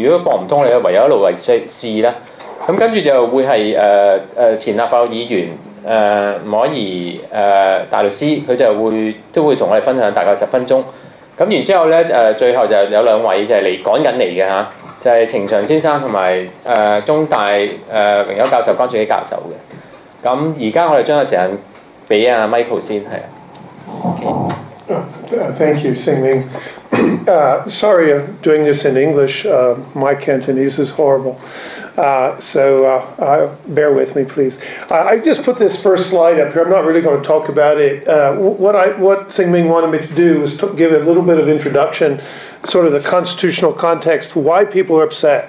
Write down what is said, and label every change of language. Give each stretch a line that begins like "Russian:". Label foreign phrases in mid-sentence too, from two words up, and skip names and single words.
Cantonese: 如果駁唔通，你唯有一路嚟試啦。咁跟住就會係前立法會議員吳靄儀大律師，佢都會同我哋分享大概10分鐘。咁然之後咧最後就有兩位就係趕緊嚟嘅嚇。就係程翔先生同埋中大榮休教授關注基教授嘅。咁而家我哋將個時間俾阿 Michael 先係。
English: Thank you, Xingming. Sorry I'm doing this in English. My Cantonese is horrible. So bear with me, please. I just put this first slide up here. I'm not really going to talk about it. What Xingming wanted me to do was to give a little bit of introduction, sort of the constitutional context, why people are upset.